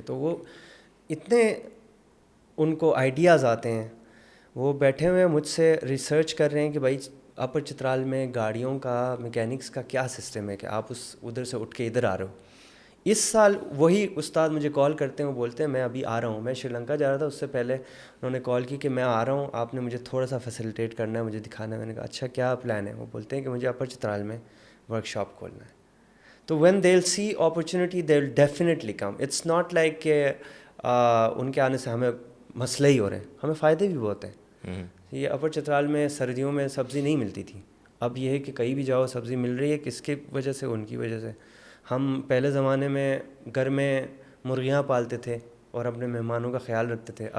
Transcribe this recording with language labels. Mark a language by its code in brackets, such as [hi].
[ur] تو وہ اتنے ان کو آئیڈیاز آتے ہیں, وہ بیٹھے ہوئے مجھ سے ریسرچ کر رہے ہیں کہ بھائی اپر چترال میں گاڑیوں کا میکینکس کا کیا سسٹم ہے کہ آپ ادھر سے اٹھ کے ادھر آ رہے ہو. اس سال وہی استاد مجھے کال کرتے ہیں, وہ بولتے ہیں میں ابھی آ رہا ہوں, میں شری لنکا جا رہا تھا, اس سے پہلے انہوں نے کال کی کہ میں آ رہا ہوں, آپ نے مجھے تھوڑا سا فیسیلیٹیٹ کرنا ہے, مجھے دکھانا ہے. میں نے کہا اچھا کیا پلان ہے؟ وہ بولتے ہیں کہ مجھے اپر چترال میں ورک شاپ کھولنا ہے. [en] تو when they will see opportunity they will definitely come. It's not like [ur] کہ ان کے آنے سے ہمیں مسئلے ہی ہو رہے ہیں, ہمیں فائدے بھی بہت ہیں. یہ اپر چترال میں سردیوں میں سبزی نہیں ملتی تھی, اب یہ ہے کہ کہیں بھی جاؤ سبزی مل رہی ہے. کس کی وجہ سے؟ ان کی وجہ سے. ہم پہلے زمانے میں گھر میں مرغیاں پالتے تھے اور اپنے مہمانوں کا خیال رکھتے تھے.